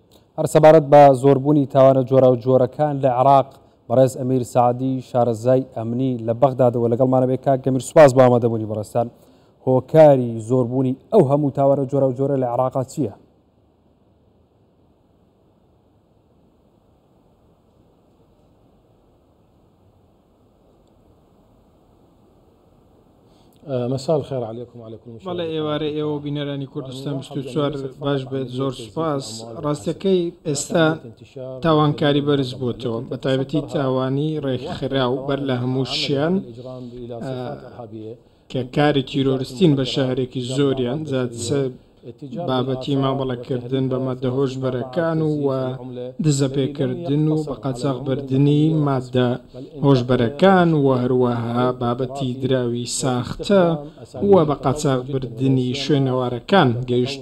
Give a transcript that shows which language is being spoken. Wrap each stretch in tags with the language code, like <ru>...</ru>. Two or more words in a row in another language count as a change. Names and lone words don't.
<ckb>هەر سەبارەت بە زۆربوونی تاوانە جۆرە و جۆرەکان لە عێراق بەڕێز ئەمیر سعدی شارەزای ئەمنی لە بەغدادەوە لەگەڵمانە بێ کاک گەمیر سوپاس بۆ ئامادەبوونی بەڕێستان هۆکاری زۆربوونی ئەو هەموو تاوانە جۆرە و جۆرە لە عێراق چییە؟</ckb> <ar>مساء الخير عليكم وعلى كل مشاهدين.</ar> <ckb>بەڵێ ئێوارە ئێوە بینەرانی کوردستان 24 باش بێت زۆر سوپاس. ڕاستەکەی ئێستا تاوانکاری بەرز بووتەوە بە تایبەتی تاوانی ڕێکخراو بەر لە هەموو شیان کە کاری تیرۆریستین بە شارێکی زۆریان بابەتی مامەڵەکردن بە مادە هۆشبەرەکان و دزەپێکردن و بە قاچاغبردنی مادە هۆشبەرەکان و هەروەها بابەتی دراوی ساختە و بە قاچاغبردنی شوێنەوارەکان گەیشت.</ckb>